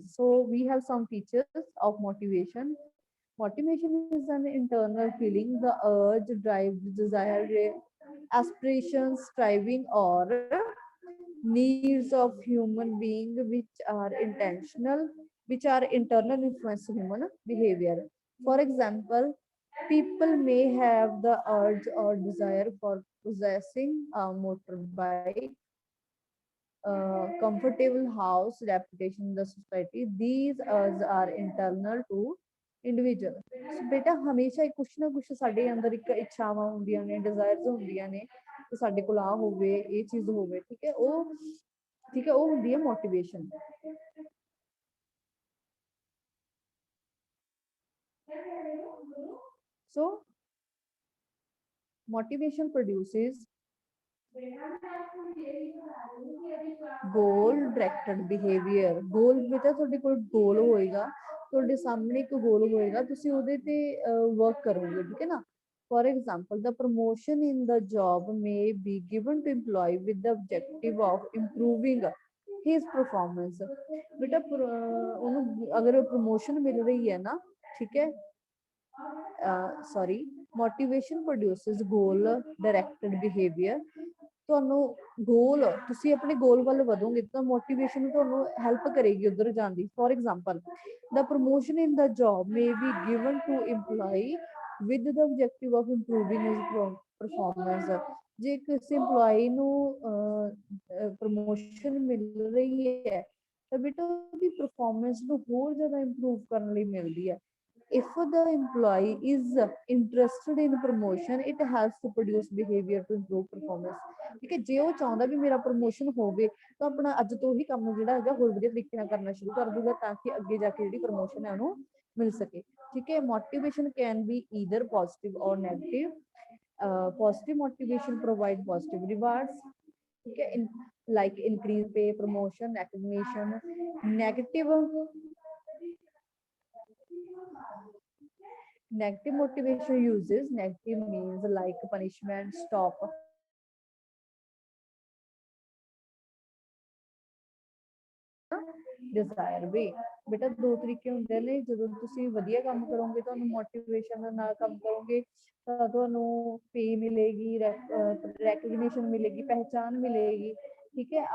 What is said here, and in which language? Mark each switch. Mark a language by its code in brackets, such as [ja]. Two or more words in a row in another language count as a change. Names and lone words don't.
[en] So we have some features of motivation. Motivation is an internal feeling, the urge, drive, desire, aspirations, striving, or needs of human being which are internal influence human behavior. For example, people may have the urge or desire for possessing a motorbike, comfortable house, reputation in the society. These urges are internal to ਇੰਡੀਵਿਜੂਅਲ। [pa] ਸੋ ਬੇਟਾ ਹਮੇਸ਼ਾ ਹੀ ਕੁਛ ਨਾ ਕੁਛ ਸਾਡੇ ਅੰਦਰ ਇੱਕ ਇੱਛਾਵਾਂ ਹੁੰਦੀਆਂ ਨੇ, ਡਿਜ਼ਾਇਰਸ ਹੁੰਦੀਆਂ ਨੇ ਕਿ ਸਾਡੇ ਕੋਲ ਆ ਹੋਵੇ, ਇਹ ਚੀਜ਼ ਹੋਵੇ, ਠੀਕ ਹੈ, ਉਹ ਹੁੰਦੀ ਹੈ ਮੋਟੀਵੇਸ਼ਨ। [en] ਸੋ motivation produces goal directed behavior। [pa] goal ਬੇਟਾ ਤੁਹਾਡੇ ਕੋਲ goal ਹੋਏਗਾ, ਤੁਹਾਡੇ ਸਾਹਮਣੇ ਇੱਕ goal ਹੋਏਗਾ, ਤੁਸੀਂ ਉਹਦੇ ਤੇ work ਕਰੋਗੇ, ਠੀਕ ਹੈ ਨਾ। [en] For example, the promotion in the job may be given to employee with the objective of improving his performance। [pa] ਬੇਟਾ ਉਹਨੂੰ ਅਗਰ promotion ਮਿਲ ਰਹੀ ਹੈ ਨਾ, ਠੀਕ ਹੈ, [en] sorry, motivation produces goal directed behavior। [pa] ਤੁਹਾਨੂੰ ਗੋਲ, ਤੁਸੀਂ ਆਪਣੇ ਗੋਲ ਵੱਲ ਵਧੋਗੇ ਤਾਂ ਮੋਟੀਵੇਸ਼ਨ ਤੁਹਾਨੂੰ ਹੈਲਪ ਕਰੇਗੀ ਉਧਰ ਜਾਣ ਦੀ। [en] For example, the promotion in the job may be given to employee with the objective of improving his performance। [pa] ਜੇ ਕਿਸੇ employee ਨੂੰ ਪ੍ਰਮੋਸ਼ਨ ਮਿਲ ਰਹੀ ਹੈ ਤਾਂ ਬੇਟਾ ਉਹਦੀ performance ਨੂੰ ਹੋਰ ਜ਼ਿਆਦਾ improve ਕਰਨ ਲਈ ਮਿਲਦੀ ਹੈ। [en] If the employee is interested in promotion, it helps to produce behavior to improve performance। [pa] ਠੀਕ ਹੈ, ਜੇ ਉਹ ਚਾਹੁੰਦਾ ਵੀ ਮੇਰਾ ਪ੍ਰਮੋਸ਼ਨ ਹੋਵੇ ਤਾਂ ਆਪਣਾ ਅੱਜ ਤੋਂ ਹੀ ਕੰਮ ਜਿਹੜਾ ਹੈਗਾ ਹੋਰ ਵਧੀਆ ਤਰੀਕੇ ਨਾਲ ਕਰਨਾ ਸ਼ੁਰੂ ਕਰ ਦੂਗਾ ਤਾਂ ਕਿ ਅੱਗੇ ਜਾ ਕੇ ਜਿਹੜੀ ਪ੍ਰਮੋਸ਼ਨ ਹੈ ਉਹਨੂੰ ਮਿਲ ਸਕੇ। ਠੀਕ ਹੈ, [en] motivation can be either positive or negative। positive motivation provide positive rewards, [pa] ਠੀਕ ਹੈ, [en] like increase pay, promotion, recognition। negative Negative motivation uses negative means like punishment, stop, [pa] ਡਿਜ਼ਾਇਰ ਵੀ। ਬੇਟਾ ਦੋ ਤਰੀਕੇ ਹੁੰਦੇ ਨੇ, ਜਦੋਂ ਤੁਸੀਂ ਵਧੀਆ ਕੰਮ ਕਰੋਗੇ, ਤੁਹਾਨੂੰ ਮੋਟੀਵੇਸ਼ਨ ਨਾਲ ਕੰਮ ਕਰੋਗੇ ਤਾਂ ਤੁਹਾਨੂੰ ਪੇ ਮਿਲੇਗੀ, ਰੈਕਗਨੀਸ਼ਨ ਮਿਲੇਗੀ, ਪਹਿਚਾਨ ਮਿਲੇਗੀ, ਠੀਕ ਹੈ।